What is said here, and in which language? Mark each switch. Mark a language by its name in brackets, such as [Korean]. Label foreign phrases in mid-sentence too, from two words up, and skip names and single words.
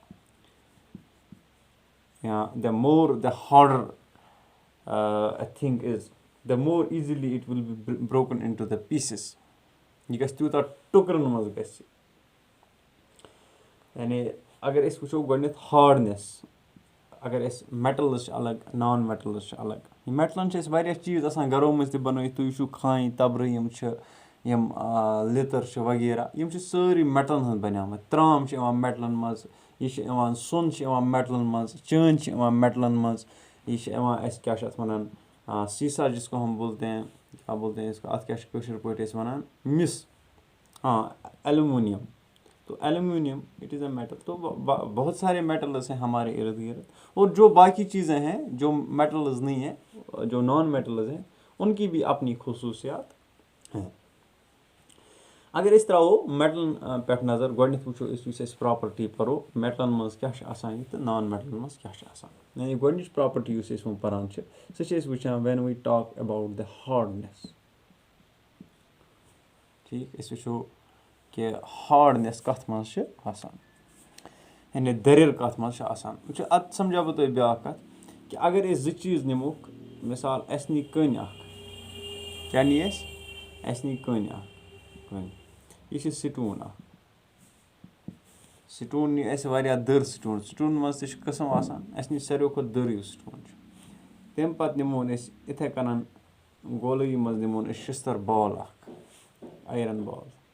[English] Ya the more the harder a thing is the more easily it will be broken into the pieces [Kashmiri] یہِ گژھِ تیوٗتاہ ٹُکرَن منٛز گژھِ یعنی اگر أسۍ وٕچھو گۄڈنٮ۪تھ ہاڈنٮ۪س اگر أسۍ میٹَلٕز چھِ الگ [English] non metals [Kashmiri] چھِ الگ میٹلَن چھِ أسۍ واریاہ چیٖز آسان گَرو منٛز تہِ بَنٲیِتھ تُہۍ وٕچھِو کھانہِ تَبرٕ یِم چھِ یِم لیٚتٕر چھِ وغیرہ یِم چھِ سٲری میٹلَن ہٕنٛز بَنیمٕتۍ ترٛام چھِ یِوان میٹلَن منٛز یہِ چھِ یِوان سۄن چھِ یِوان میٹلَن منٛز چٲنٛدۍ چھِ یِوان میٹلَن منٛز یہِ چھِ یِوان اَسہِ کیٛاہ چھِ اَتھ وَنان سیٖسا [Urdu] جِسکو ہم بولتے ہیں [Kashmiri] کیٛاہ [Urdu] بولتے ہیں [Kashmiri] اَتھ کیٛاہ چھِ کٲشِر پٲٹھۍ أسۍ وَنان [Urdu] مِس ایلومینیم تو ایلومینیم [English] it is a metal [Urdu] تو بہت سارے میٹلز ہیں ہمارے ارد گرد اور جو باقی چیزیں ہیں جو میٹلز نہیں ہیں جو [English] non metals [Urdu] ہیں ان کی بھی اپنی خصوصیات ہیں [Kashmiri] اگر أسۍ ترٛاوو میٹلَن پٮ۪ٹھ نظر گۄڈنٮ۪تھ وٕچھو أسۍ یُس أسۍ پرٛاپَرٹی پَرو میٹلَن منٛز کیٛاہ چھِ آسان یہِ تہٕ نان میٹلَن منٛز کیٛاہ چھِ آسان یعنی گۄڈنِچ پرٛاپَرٹی یُس أسۍ وۄنۍ پَران چھِ سُہ چھِ أسۍ وٕچھان [English] when we talk about the [Kashmiri] ہاڈنٮ۪س ٹھیٖک أسۍ وٕچھو کہِ ہاڈنٮ۪س کَتھ منٛز چھِ آسان یعنی دٔرِر کَتھ منٛز چھِ آسان وٕچھو اَتھ سَمجھاو بہٕ تۄہہِ بیٛاکھ کَتھ کہِ اگر أسۍ زٕ چیٖز نِموکھ مِثال اَسہِ نی کٔنۍ اَکھ کیٛاہ نی اَسہِ نی کٔنۍ اَکھ کٔنۍ یہِ چھِ سِٹوٗن اَکھ سِٹوٗن نی اَسہِ واریاہ دٔر سِٹوٗن منٛز تہِ چھِ قٕسٕم آسان اَسہِ نی ساروی کھۄتہٕ دٔر یُس سِٹوٗن چھُ تمہِ پَتہٕ نِمون أسۍ یِتھَے کَنَن گولٲیی منٛز نِمون أسۍ شِستٕر بال اَکھ آیرَن بال